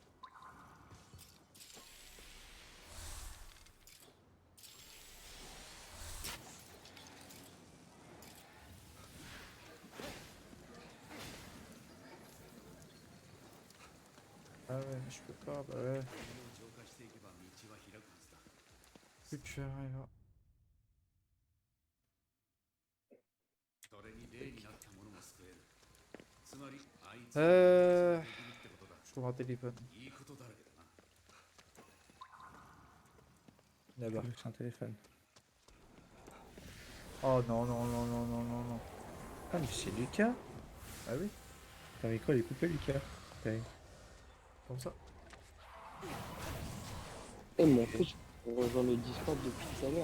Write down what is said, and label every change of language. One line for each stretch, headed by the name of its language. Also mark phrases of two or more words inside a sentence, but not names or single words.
French: Ah ouais, mais je peux pas, bah ouais.
Japanese: 浄化していけば道は開くはずだ。
French: Plus tu arrives.
Japanese: それに霊になったものも救える。つまりあいつ
French: Euh...
Japanese: できるってことだ。
French: Je trouve un téléphone.
Japanese: いいことだらけだな。
French: Là-bas. C'est un téléphone. Oh non, non, non, non, non, non, non. Ah, mais c'est Lucas. Ah oui, T'as mis quoi, les coupés, Lucas? Ouais. comme ça. Eh, mais en fait, on rejoint le Discord depuis tout à l'heure.